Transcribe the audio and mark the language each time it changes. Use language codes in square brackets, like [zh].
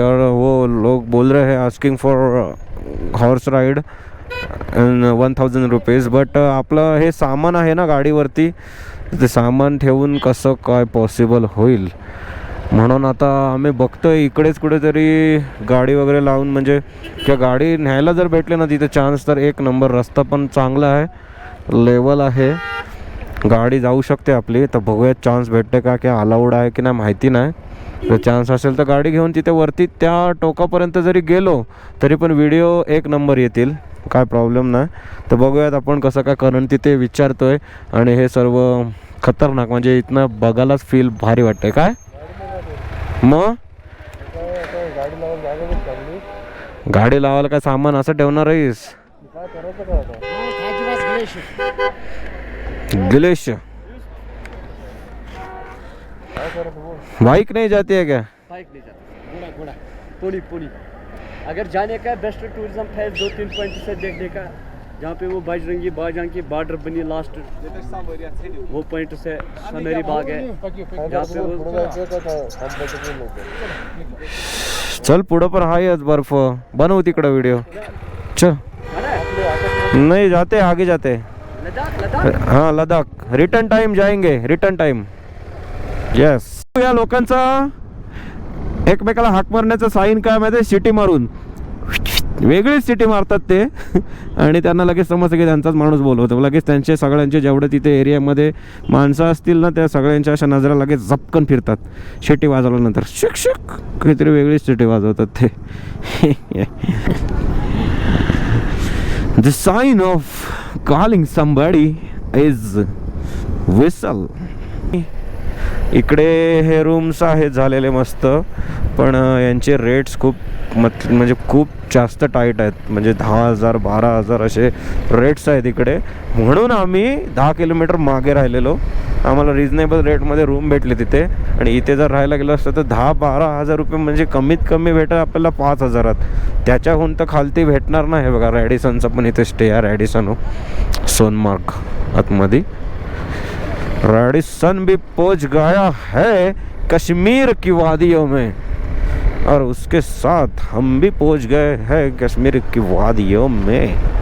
[hi] और वो लोग बोल रहे हैं [en] Asking for horse ride 1000 rupees. [mr] But आपलं हे सामान आहे ना गाडीवरती, ते सामान ठेवून कसं काय पॉसिबल होईल, म्हणून आता आम्ही बघतोय इकडेच कुठेतरी गाडी वगैरे लावून, म्हणजे किंवा गाडी न्यायला जर भेटले ना तिथे चान्स, तर एक नंबर. रस्ता पण चांगला आहे, लेवल आहे, गाडी जाऊ शकते आपली. तर बघूया चान्स भेटते का, की अलाउड आहे की नाही माहिती नाही. जर चान्स असेल तर गाडी घेऊन तिथे वरती त्या टोकापर्यंत जरी गेलो तरी पण व्हिडिओ एक नंबर येतील, काय प्रॉब्लेम नाही. तर बघूयात आपण कसं काय, कारण तिथे विचारतोय. आणि हे सर्व खतरनाक, म्हणजे इथनं बघायलाच फील भारी वाटतंय. काय मग गाडी लावायला काय सामान असं ठेवणार आहेस? [hi] ग्लेशियर बाइक नहीं जाती है क्या? बाइक नहीं जाती, घोड़ा घोड़ा पोनी पोनी. अगर जाने का बेस्ट टूरिज्म है 2-3 पॉइंट से देखने का, जहाँ पे वो बजरंगी बाजान की बॉर्डर बनी लास्ट, वो पॉइंट से समेरी बाग है, जहाँ पे वो. [mr] चल पुढं पण आहेच बर्फ, बनवू तिकडं व्हिडिओ. [hi] चल नहीं जाते, आगे जाते. हाँ लद्दाख, रिटर्न टाइम जाएंगे, रिटर्न टाइम. [en] Yes. [mr] या लोकांचा एकमेकाला हाक मारण्याचा साईन काय माहिती, सिटी मारून वेगळीच सिटी मारतात ते. आणि त्यांना लगेच समजतं की त्यांचाच माणूस बोलवतो. लगेच त्यांचे सगळ्यांचे जेवढे तिथे एरियामध्ये माणसं असतील ना, त्या सगळ्यांच्या अशा नजरा लगेच झपकन फिरतात शिटी वाजवल्यानंतर. शिक शिक काहीतरी वेगळीच सिटी वाजवतात ते. [en] The sign of calling somebody is whistle. [mr] इकडे हे रूम्स आहेत झालेले मस्त, पण यांचे रेट्स खूप म्हणजे खूप जास्त टाईट आहेत. म्हणजे 10,000 12,000 असे रेट्स आहेत इकडे. म्हणून आम्ही 10 किलोमीटर मागे राहिलेलो. आम्हाला रिजनेबल रेटमध्ये रूम भेटले तिथे. आणि इथे जर राहायला गेलं असतं तर 10-12 रुपये, म्हणजे कमीत कमी भेटेल आपल्याला 5,000. त्याच्याहून तर खालती भेटणार नाही. बघा रॅडिसनचा पण इथे स्टे आहे, रॅडिसन सोनमार्ग आतमध्ये. [hi] रैडिसन भी पहुंच गया है कश्मीर की वादियों में, और उसके साथ हम भी पहुंच गए हैं कश्मीर की वादियों में.